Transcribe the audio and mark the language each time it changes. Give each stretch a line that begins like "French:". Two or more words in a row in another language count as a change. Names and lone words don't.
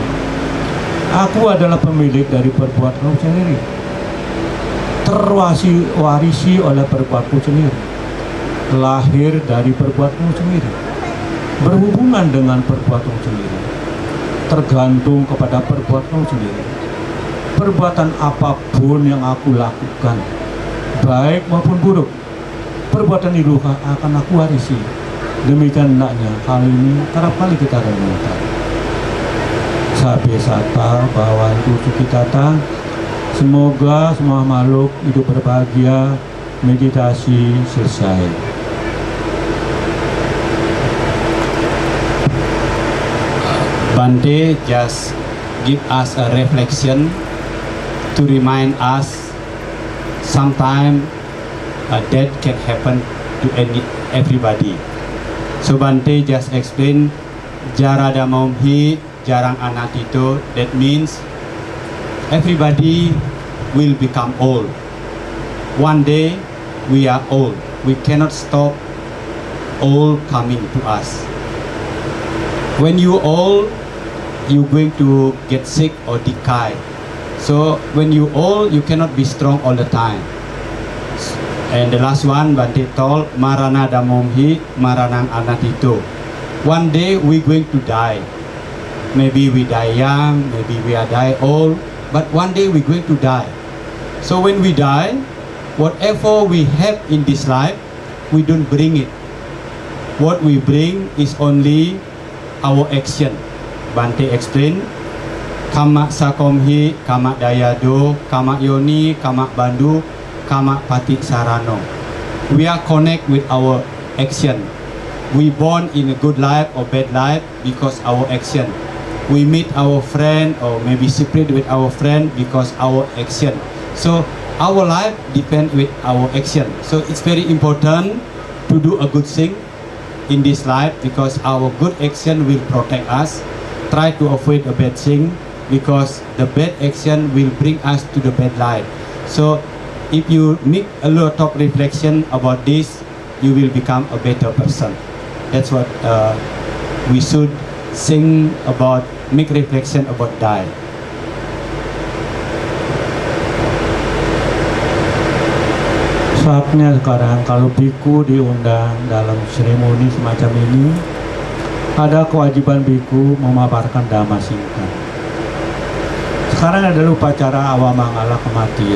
Indonesian: Aku adalah pemilik dari perbuatanku sendiri, terwarisi oleh perbuatanku sendiri, lahir dari perbuatanku sendiri, berhubungan dengan perbuatanku sendiri, tergantung kepada perbuatanku sendiri. Perbuatan apapun yang aku lakukan, baik maupun buruk, perbuatan itu akan aku warisi. Demikian hendaknya hal ini kerap kali kita renungkan.
Pali: Sabe sata bawan tujuh kita tang.
Indonesian: Semoga semua makhluk hidup berbahagia. Meditasi selesai.
English: Bante just give us a reflection to remind us sometime death can happen to everybody. So Bante just explain
Pali: jarada maumhi jarang anatito.
English: That means everybody will become old. One day we are old. We cannot stop old coming to us. When you old, you going to get sick or decay. So when you old, you cannot be strong all the time. And the last one, Bante told,
Pali: Marana damomhi, maranang anatito.
English: One day we going to die. Maybe we die young, maybe we are die old, but one day we going to die. So when we die, whatever we have in this life, we don't bring it. What we bring is only our action. Bante explain,
Pali: kama sakomhi, kama dayado, kama yoni, kama bandu, kama pati sarano.
English: We are connect with our action. We born in a good life or bad life because our action. We meet our friend or maybe separate with our friend because our action. So our life depend with our action. So it's very important to do a good thing in this life because our good action will protect us. Try to avoid a bad thing because the bad action will bring us to the bad life. So if you make a lot of reflection about this, you will become a better person. That's what we should think about, make reflection about die.
Indonesian: Saatnya sekarang kalau biku diundang dalam seremoni semacam ini, ada kewajiban biku memaparkan dhamma singkat. Sekarang adalah upacara awamangala kematian.